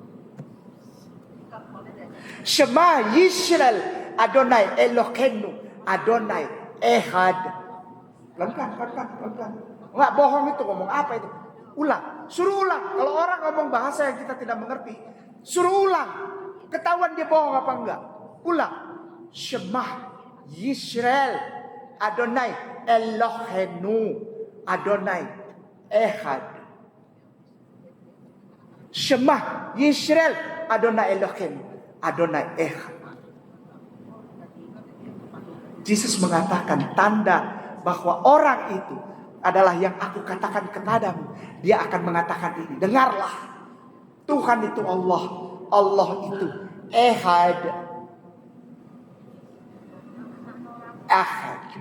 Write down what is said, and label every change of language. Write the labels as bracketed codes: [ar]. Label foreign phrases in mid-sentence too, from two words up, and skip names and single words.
[he] שמע ישראל אדוני אלוהינו אדוני אחד. [id] Pelan-pelan. Nggak bohong itu, ngomong apa itu? Ulang, suruh ulang. Kalau orang ngomong bahasa yang kita tidak mengerti, suruh ulang. Ketahuan dia bohong apa enggak? Ulang. [he] שמע ישראל אדוני אלוהינו אדוני אחד. שמע ישראל אדוני אלוהינו אדוני אחד. [id] Yesus mengatakan tanda bahwa orang itu adalah yang aku katakan kepadamu. Dia akan mengatakan ini. Dengarlah. Tuhan itu Allah. Allah itu Ehad. Ahad.